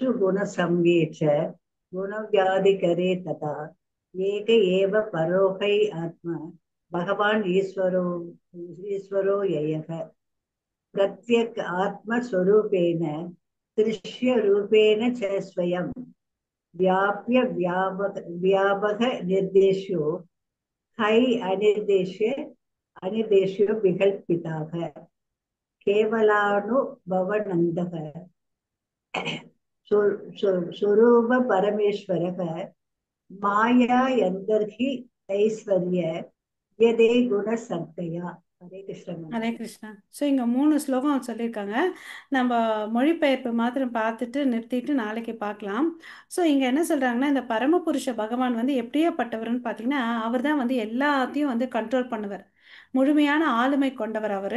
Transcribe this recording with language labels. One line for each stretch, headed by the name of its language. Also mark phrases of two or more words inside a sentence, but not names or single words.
Sanskrit: गुणसाम्ये च गुणव्यतिकरे तदा एक एव परो ह्यात्मा भगवान् ईश्वरो ह्यव्ययः प्रत्यक् आत्मस्वरूपेण दृश्य रूपेण च स्वयम् व्याप्य व्यापक निर्देशो है अनिर्देश्यो विकल्पिताः केवलानुभवनन्दः स्वरूप परमेश्वरः माया यन्तर्हि ऐश्वर्य यदे गुणसर्गया हरे कृष्ण हरे कृष्ण.
Tamil: ஸோ இங்கே 3 ஸ்லோகம் சொல்லியிருக்காங்க. நம்ம மொழிபெயர்ப்பு மாத்திரம் பார்த்துட்டு நிறுத்திட்டு நாளைக்கு பார்க்கலாம். ஸோ இங்கே என்ன சொல்கிறாங்கன்னா, இந்த பரமபுருஷ பகவான் வந்து எப்படியாப்பட்டவர்னு பார்த்தீங்கன்னா, அவர் தான் வந்து எல்லாத்தையும் வந்து கண்ட்ரோல் பண்ணுவார். முழுமையான ஆளுமை கொண்டவர் அவர்.